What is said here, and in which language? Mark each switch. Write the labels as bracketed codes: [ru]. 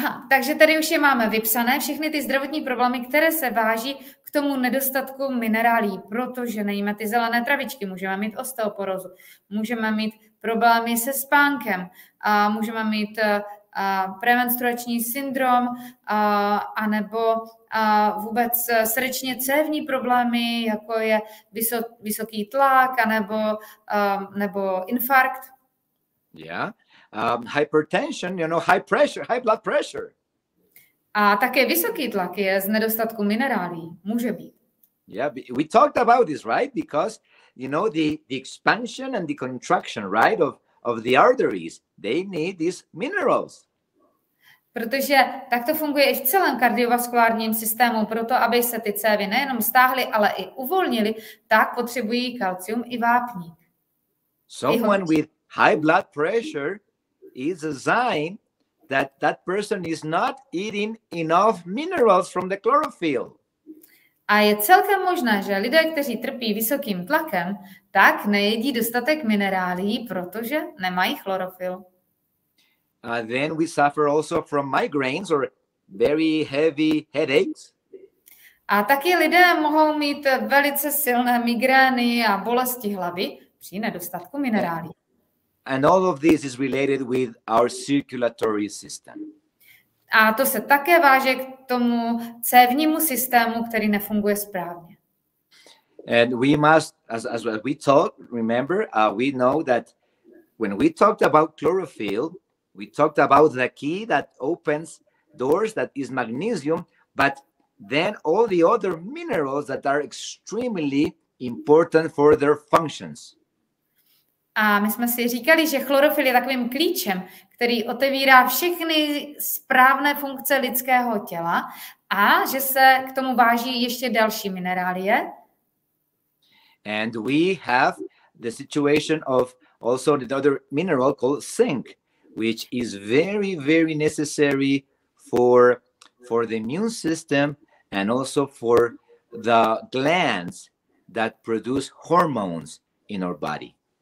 [cs] Takže tady už je máme vypsané, všechny ty zdravotní problémy, které se váží k tomu nedostatku minerálí, protože nejíme ty zelené travičky, můžeme mít osteoporózu, můžeme mít problémy se spánkem, můžeme mít premenstruační syndrom, anebo vůbec srdečně cévní problémy, jako je vysoký tlak, nebo infarkt. [en] Yeah. Hypertension, high blood pressure. [cs] A také vysoký tlak je z nedostatku minerálí. Může být. [en] Yeah, we talked about this, right? Because, the expansion and the contraction, right, of the arteries, they need these minerals. [cs] Protože tak to funguje i v celém kardiovaskulárním systému. Proto, aby se ty cévy nejenom stáhly, ale i uvolnily, tak potřebují kalcium i vápník. [en] Someone with high blood pressure is a sign that person is not eating enough minerals from the chlorophyll. [cs] A je celkem možné, že lidé, kteří trpí vysokým tlakem, tak nejedí dostatek minerálí, protože nemají chlorophyll. [en] Then we suffer also from migraines or very heavy headaches. [cs] A taky lidé mohou mít velice silné migrény a bolesti hlavy při nedostatku minerálí. [en] And all of this is related with our circulatory system. [cs] A to se také váže k tomu cévnímu systému, který nefunguje správně. [en] And we must, as we talked, remember, we know that when we talked about chlorophyll, we talked about the key that opens doors, that is magnesium, but then all the other minerals that are extremely important for their functions. [cs] A my jsme si říkali, že chlorophyll je takovým klíčem, který otevírá všechny správné funkce lidského těla a že se k tomu váží ještě další minerálie. [en] And we have the situation of also the other mineral called zinc, which is very, very necessary for the immune system and also for the glands that produce hormones in our body.